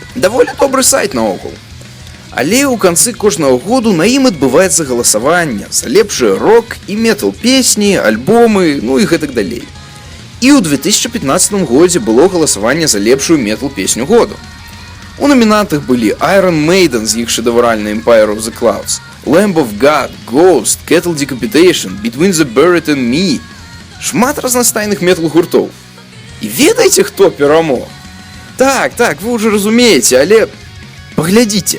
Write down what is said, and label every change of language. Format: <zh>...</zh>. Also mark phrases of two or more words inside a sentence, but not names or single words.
<be>Даволі добры сайт наогул. Але ў канцы кожнага году на ім адбываецца галасаванне за лепшыя рок і метал-песні, альбомы, і гэтак далей. І ў 2015 годзе было галасаванне за лепшую метал-песню году. У намінантах былі Iron Maiden з іх шэдэвральнай Empire of the Clouds, Lamb of God, Ghost, Cattle Decapitation, Between the Buried and Me. Шмат разнастайных метал-гуртоў. І ведаеце, хто перамог? Так, вы ўжо разумееце, але паглядзіце.</be>